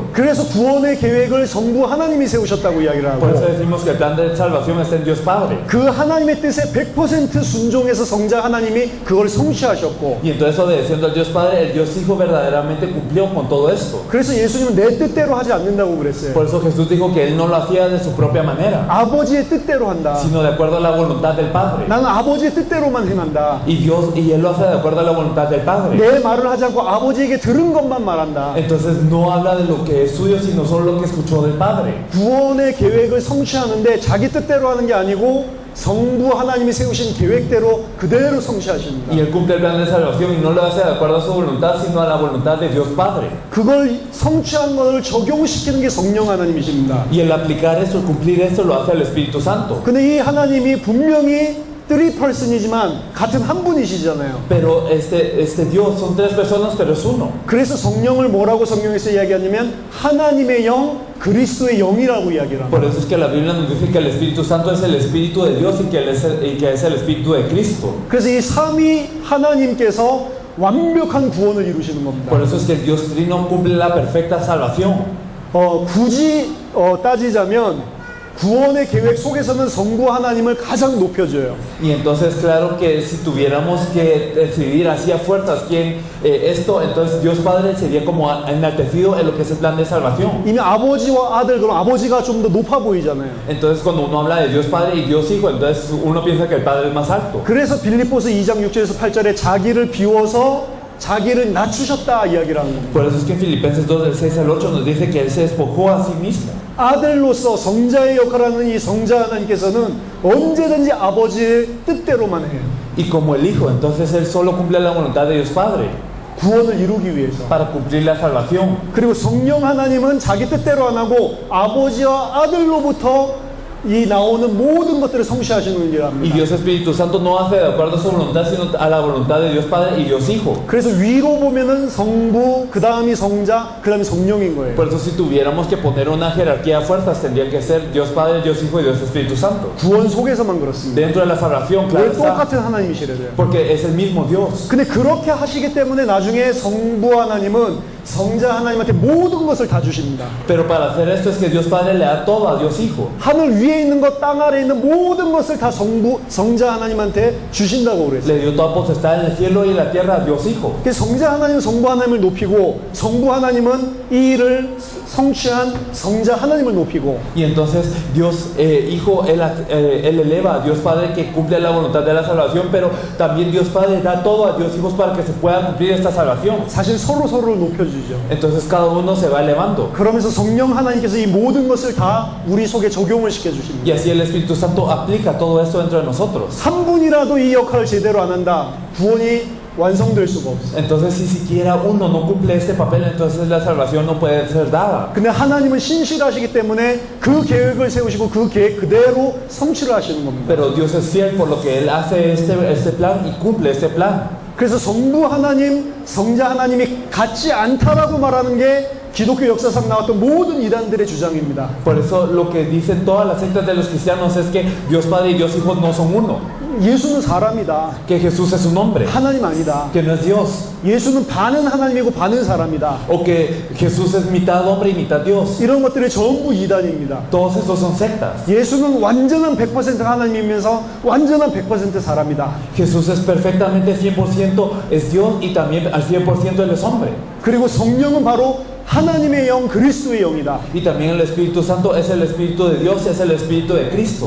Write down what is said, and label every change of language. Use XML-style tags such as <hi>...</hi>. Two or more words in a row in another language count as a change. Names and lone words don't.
<ko>그래서 구원의 계획을 성부 하나님이 세우셨다고 이야기를</ko> <es>Por eso</es> <ko>하고</ko> <es>decimos que el plan de salvación está en Dios Padre.</es> <ko>그 하나님의 뜻에 100% 순종해서 성자 하나님이 그걸 성취하셨고</ko> <es>Y entonces obedeciendo al Dios Padre, el Dios Hijo verdaderamente cumplió con todo esto.</es> <ko>그래서 예수님은 내 뜻대로 하지 않는다고 그랬어요.</ko> <es>Por eso Jesús dijo que Él no lo hacía de su propia manera,</es> <ko>아버지의 뜻대로 한다.</ko> <es>sino de acuerdo a la voluntad del Padre.</es> <ko>나는 아버지의 뜻대로만 행한다.</ko> <es>Y Él lo hace de acuerdo a la voluntad del Padre.</es> <ko>내 말을 하지 않고 아버지에게 들은 것만 말한다.</ko> <es>Entonces no habla de lo que es suyo, sino solo lo que escuchó del Padre.</es> <ko>구원의 계획을 성취하는데 자기 뜻대로 하는 게 아니고 성부 하나님이 세우신 계획대로 그대로 성취하십니다.</ko> <es>Y Él cumple el plan de salvación y no lo hace de acuerdo a su voluntad, sino a la voluntad de Dios Padre.</es> <ko>그걸 성취한 것을 적용시키는 게 성령 하나님이십니다.</ko> <es>Y el aplicar eso, el cumplir eso, lo hace el Espíritu Santo.</es> <ko>근데 이 하나님이 분명히 3person이지만 같은 한 분이시잖아요.</ko> <es>Pero este Dios son tres personas, pero es uno.</es> <ko>그래서 성령을 뭐라고 성경에서 이야기하냐면 하나님의 영, 그리스도의 영이라고 이야기를 합니다.</ko> <es>Por eso es que la Biblia nos dice que el Espíritu Santo es el Espíritu de Dios y que es el Espíritu de Cristo.</es> <ko>그래서 이 삼위 하나님께서 완벽한 구원을 이루시는 겁니다.</ko> <es>Por eso es que el Dios Trino cumple la perfecta salvación.</es> <ko>굳이 따지자면 구원의 계획 속에서는 성부 하나님을 가장 높여줘요.</ko> <es>Y entonces claro que si tuviéramos que decidir así a fuerzas quién esto, entonces Dios Padre sería como enaltecido en lo que es el plan de salvación.</es> <ko>이미 아버지와 아들, 그럼 아버지가 좀 더 높아 보이잖아요.</ko> <es>Entonces cuando uno habla de Dios Padre y Dios Hijo, entonces uno piensa que el Padre es más alto.</es> <ko>그래서 빌립보서 2장 6절에서 8절에 자기를 비워서 자기를 낮추셨다 이야기를 하는 겁니다.</ko> <es>Por eso es que en Filipenses 2 del 6 al 8 nos dice que Él se despojó a sí mismo.</es> <ko>아들로서 성자의 역할을 하는 이 성자 하나님께서는 언제든지 아버지의 뜻대로만 해요.</ko> <es>Y como el Hijo, entonces Él solo cumple la voluntad de Dios Padre</es> <ko>구원을 이루기 위해서.</ko> <es>para cumplir la salvación.</es> <ko>그리고 성령 하나님은 자기 뜻대로 안 하고 아버지와 아들로부터 이 나오는 모든 것들을 성취하시는 일을</ko> <es>Y</es> <ko>합니다.</ko> <es>Dios Espíritu Santo no hace de acuerdo a su voluntad, sino a la voluntad de Dios Padre y Dios Hijo.</es> <ko>그래서 위로 보면은 성부, 그 다음이 성자, 그 다음이 성령인 거예요.</ko> <es>Por eso si tuviéramos que poner una jerarquía a fuerzas, tendría que ser Dios Padre, Dios Hijo y Dios Espíritu Santo.</es> <ko>구원 속에서만 그렇습니다.</ko> <es>Dentro de la salvación, claro</es> <ko>왜</ko> <es>está,</es> <ko>똑같은 하나님이시래요.</ko> <es>porque es el mismo Dios.</es> <ko>근데 그렇게 하시기 때문에 나중에 성부 하나님은 성자 하나님한테 모든 것을 다 주십니다.</ko> <es>Pero para hacer esto es que Dios Padre le da todo a Dios Hijo.</es> <ko>하늘 위에 있는 것, 땅 아래에 있는 모든 것을 다 성자 하나님한테 주신다고 그랬어요.</ko> <es>Le dio toda potestad en el cielo y en la tierra a Dios Hijo.</es> <ko>그래서 성자 하나님은 성부 하나님을 높이고 성부 하나님은 이 일을 성취한 성자 하나님을 높이고</ko> <es>Y entonces Dios Hijo, él eleva a Dios Padre que cumple la voluntad de la salvación, pero también Dios Padre da todo a Dios Hijo para que se pueda cumplir esta salvación.</es> <ko>사실 서로를 높여주죠.</ko> <es>Entonces cada uno se va elevando.</es> <ko>그러면서 성령 하나님께서 이 모든 것을 다 우리 속에 적용을 시켜주십니다.</ko> <es>Y así el Espíritu Santo aplica todo esto dentro de nosotros.</es> <ko>한 분이라도 이 역할을 제대로 안 한다. 구원이 완성될 수가 없어요.</ko> <es>Entonces si siquiera uno no cumple este papel, entonces la salvación no puede ser dada.</es> <ko>근데 하나님은 신실하시기 때문에 그 계획을 세우시고 그 계획 그대로 성취를 하시는 겁니다.</ko> <es>Pero Dios es fiel por lo que Él hace este plan y cumple este plan.</es> <ko>그래서 성부 하나님, 성자 하나님이 같지 않다라고 말하는 게 기독교 역사상 나왔던 모든 이단들의 주장입니다.</ko> <es>Por eso lo que dicen todas las sectas de los cristianos es que Dios Padre y Dios Hijo no son uno.</es> <ko>예수는 사람이다.</ko> <es>Que Jesús es un hombre.</es> <ko>하나님 아니다.</ko> <es>Que no es Dios.</es> <ko>예수는 반은 하나님이고 반은 사람이다.</ko> <es>O que Jesús es mitad hombre y mitad Dios.</es> <ko>이런 것들이 전부 이단입니다.</ko> <es>Todos estos son sectas.</es> <ko>예수는 완전한 100% 하나님이면서 완전한 100% 사람이다.</ko> <es>Jesús es perfectamente 100% es Dios y también al 100% Él es hombre.</es> <ko>그리고 성령은 바로 하나님의 영, 그리스도의 영이다.</ko> <es>Y también el Espíritu Santo es el Espíritu de Dios, es el Espíritu de Cristo.</es>